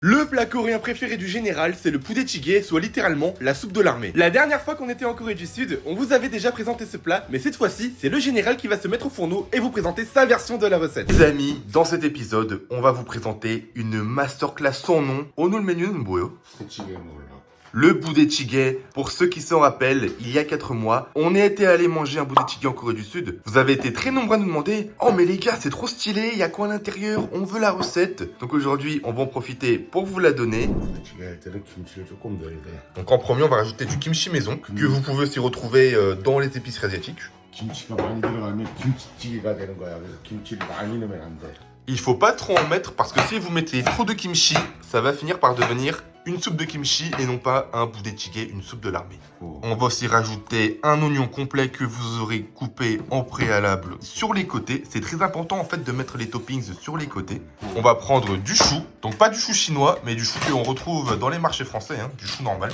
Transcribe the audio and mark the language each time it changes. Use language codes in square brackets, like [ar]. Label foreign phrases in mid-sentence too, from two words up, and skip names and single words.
[fr] Le plat coréen préféré du général, c'est le poulet jjigae, soit littéralement la soupe de l'armée. La dernière fois qu'on était en Corée du Sud, on vous avait déjà présenté ce plat, mais cette fois-ci, c'est le général qui va se mettre au fourneau et vous présenter sa version de la recette. Les amis, dans cet épisode, on va vous présenter une masterclass sans nom. [ko] 오늘 메뉴는 뭐예요? [fr] Le poulet jjigae, pour ceux qui s'en rappellent, il y a 4 mois, on était allé manger un poulet jjigae en Corée du Sud. Vous avez été très nombreux à nous demander « Oh mais les gars, c'est trop stylé, il y a quoi à l'intérieur? On veut la recette !» Donc aujourd'hui, on va en profiter pour vous la donner. Donc en premier, on va rajouter du kimchi maison, que vous pouvez aussi retrouver dans les épiceries asiatiques. [ko] 김치가 많이 들어가면 김치찌개가 되는 거야. 그래서 김치를 많이 넣으면 안 돼. [fr] Il faut pas trop en mettre parce que si vous mettez trop de kimchi, ça va finir par devenir une soupe de kimchi et non pas un poulet jjigae, une soupe de l'armée. On va aussi rajouter un oignon complet que vous aurez coupé en préalable sur les côtés. C'est très important en fait de mettre les toppings sur les côtés. On va prendre du chou, donc pas du chou chinois, mais du chou qu'on retrouve dans les marchés français, hein, du chou normal.